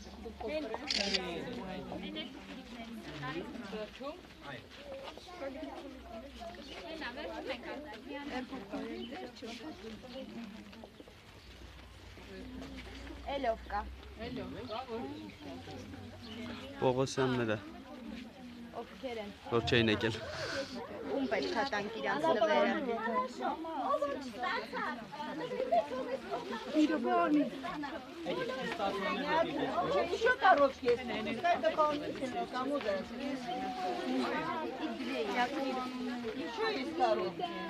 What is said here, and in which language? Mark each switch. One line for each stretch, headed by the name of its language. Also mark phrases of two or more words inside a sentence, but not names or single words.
Armenian: Էլով կա։ Պողոսյանները, Ովքեր են։ որ չէին եկել։ Ում պետք է տանք իրանց նվերը։
Russian: Еще коробки есть. Пускай дополнительно кому-то. Еще есть коробки.